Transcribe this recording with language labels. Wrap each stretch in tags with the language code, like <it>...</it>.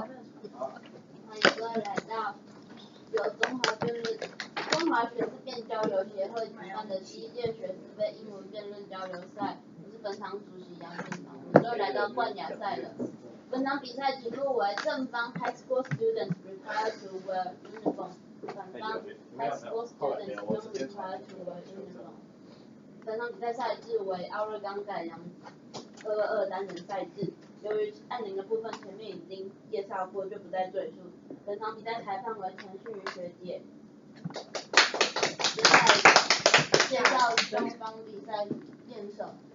<zh>欢迎各位来到由中华学士辩交流协会举办的第1届学士杯英文辩论交流赛。我是本场主席杨俊堂，我们都来到冠亚赛了。本场比赛题目为正方</zh> <en>High School students required to wear uniform，</en> <zh>反方</zh> <en>High School students don't required to wear uniform。</en> <zh>本场比赛赛制为奥瑞冈改良222单人赛制。由于按铃的部分前面已经介绍过，就不再赘述。本场比赛裁判为陈旭瑜学姐。接下来介绍双方比赛辩手。</zh>